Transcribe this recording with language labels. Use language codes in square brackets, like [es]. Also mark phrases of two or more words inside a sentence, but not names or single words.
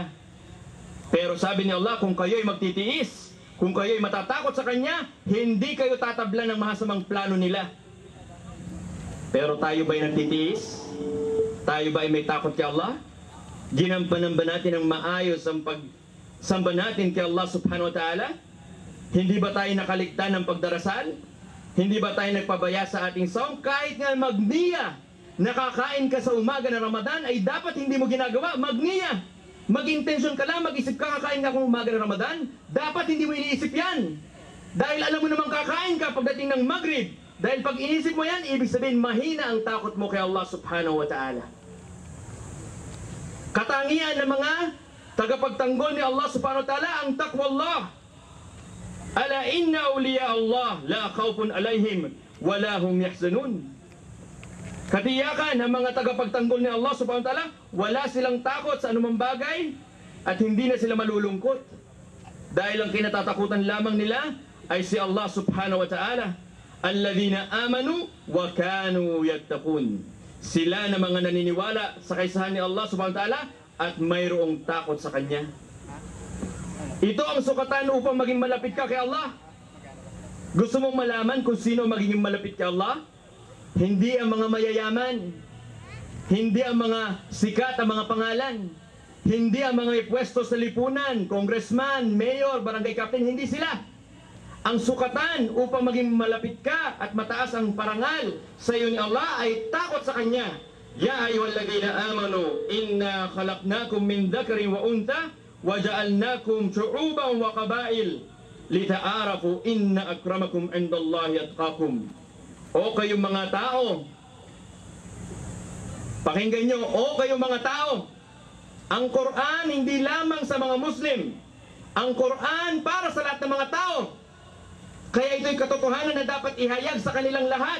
[tl] Pero sabi ni Allah, kung kayo ay magtitiis, kung kayo ay matatakot sa Kanya, hindi kayo tatablan ng mahasamang plano nila. Pero tayo ba ay nagtitiis? Tayo ba ay may takot kay Allah? Ginampanan ba natin ang maayos ang pagsamba natin kay Allah [ar] سبحانه وتعالى? [tl] Hindi ba tayo nakaligtan ng pagdarasal? Hindi ba tayo nagpabaya sa ating saum? Kahit nga magniya, nakakain ka sa umaga ng Ramadan, ay dapat hindi mo ginagawa, magniya. Mag-intensyon ka lang, mag-isip ka, kakain ka kung umaga ng Ramadan, dapat hindi mo iniisip yan. Dahil alam mo namang kakain ka pagdating ng Maghrib. Dahil pag inisip mo yan, ibig sabihin mahina ang takot mo kay Allah [ar] سبحانه وتعالى. [tl] Katangian ng mga tagapagtanggol ni Allah [ar] سبحانه وتعالى, [tl] ang taqwa Allah. [ar] ألا إن أولياء الله لا خوف عليهم ولا هم يحزنون. [tl] Katiyakan ng mga tagapagtanggol ni Allah [ar] سبحانه وتعالى, [tl] wala silang takot sa anumang bagay at hindi na sila malulungkot. Dahil ang kinatatakutan lamang nila ay si Allah [ar] سبحانه وتعالى. الذين آمنوا وكانوا يتقون. [tl] Sila na mga naniniwala sa kaisahan ni Allah [ar] سبحانه وتعالى [tl] at mayroong takot sa Kanya. Ito ang sukatan upang maging malapit ka kay Allah. Gusto mong malaman kung sino magiging malapit kay Allah? Hindi ang mga mayayaman, hindi ang mga sikat ang mga pangalan, hindi ang mga ipwesto sa lipunan, congressman, mayor, barangay captain, hindi sila. Ang sukatan upang maging malapit ka at mataas ang parangal sa iyo ni Allah ay takot sa Kanya. [ar] يا أيها الذين آمنوا إنا خلقناكم من ذكر وأنثى وَجَعَلْنَاكُمْ شُعُوبًا وَقَبَائِلَ لِتَعَارَفُوا إِنَّ أَكْرَمَكُمْ عِنْدَ اللَّهِ أَتْقَاكُمْ. [tl] O kayong mga tao, pakinggan nyo, o kayong mga tao, ang Quran hindi lamang sa mga Muslim, ang Quran para sa lahat ng mga tao. Kaya ito'y katotohanan na dapat ihayag sa kanilang lahat.